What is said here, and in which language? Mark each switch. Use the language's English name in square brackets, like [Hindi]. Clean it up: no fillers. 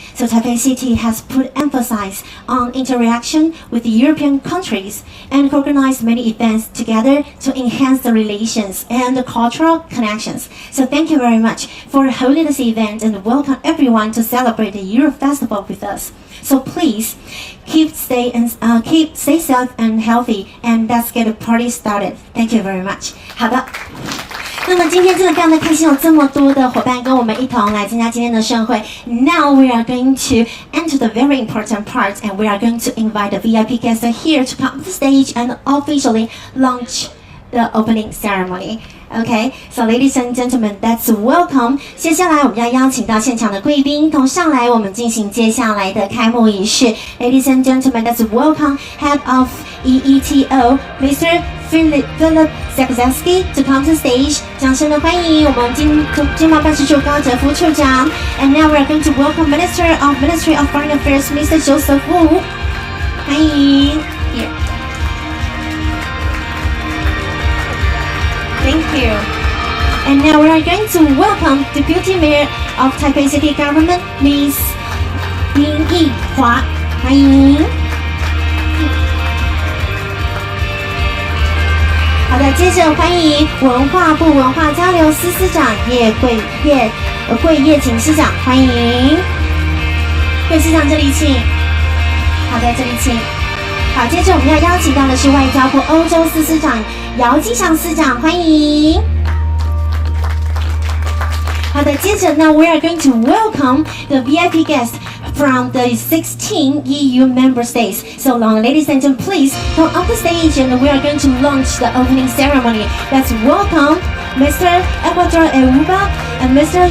[English] So Taipei City has put emphasis on interaction with the European countries and organized many events together to enhance the relations and the cultural connections. So thank you very much for holding this event and welcome everyone to celebrate the Euro Festival with us. So please stay safe and healthy, and let's get the party started. Thank you very much. [Chinese] 好的。那么今天真的非常的开心，有这么多的伙伴跟我们一同来参加今天的盛会。 [English] Now we are going to enter the very important part, and we are going to invite the VIP guests here to come to the stage and officially launch the opening ceremony. Okay, so ladies and gentlemen, let's welcome. [Chinese] 接下来我们要邀请到现场的贵宾同上来，我们进行接下来的开幕仪式。 [English] Ladies and gentlemen, let's welcome Head of EETO, Mr. Philip Zakrzewski to come to stage. [Chinese] 掌声的欢迎我们经贸办事处高哲夫处长。 [English] And now we are going to welcome Ministry of Foreign Affairs, Mr. Joseph Wu. [Chinese] 欢迎。 [English] Here. Thank you. And now we are going to welcome Deputy Mayor of Taipei City Government, Ms. [Chinese] 林奕华，欢迎。好的，接着欢迎文化部文化交流司司长桂叶瑾司长，欢迎。桂司长这里请。好的，这里请。好，接着我们要邀请到的是外交部欧洲司司长姚基祥司长，欢迎。好的，接着呢 [English] ，we are going to welcome the VIP guests from the 16 EU member states. So, ladies and gentlemen, please come up the stage, and we are going to launch the opening ceremony. Let's welcome Mr. Ecuador Euba and Mr.